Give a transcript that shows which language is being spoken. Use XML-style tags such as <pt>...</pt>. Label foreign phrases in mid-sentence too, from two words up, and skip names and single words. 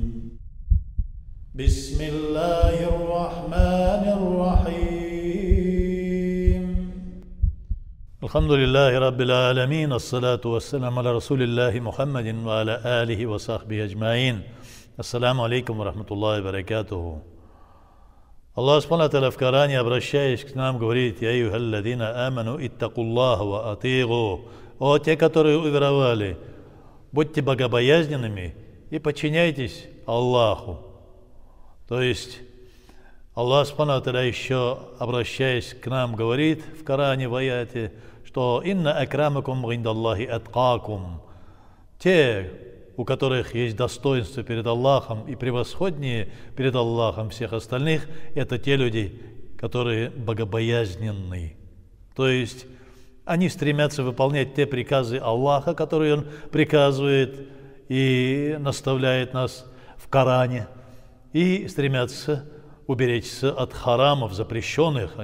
<ar>بسم الله الرحمن الرحيم. الحمد لله رب العالمين، الصلاة والسلام على رسول الله محمد وعلى آله وصحبه أجمعين. السلام عليكم ورحمة الله وبركاته. الله سبحانه وتعالى</ar> <ru>в Коране, обращаясь к нам, говорит:</ru> <ar>«يا أيها الذين آمنوا اتقوا الله وأطيعوا».</ar> <ru>О, те, которые уверовали, будьте богобоязненными и подчиняйтесь Аллаху. То есть</ru> <ar>الله سبحانه وتعالى</ar> <ru>еще, обращаясь к нам, говорит в Коране в аяте, что</ru> <ar>«إن أكرمكم عند الله أتقاكم».</ar> <ru>Те, у которых есть достоинство перед Аллахом и превосходнее перед Аллахом всех остальных, это те люди, которые богобоязненны. То есть они стремятся выполнять те приказы Аллаха, которые Он приказывает и наставляет нас в Коране, и стремятся уберечься от харамов запрещенных.</ru>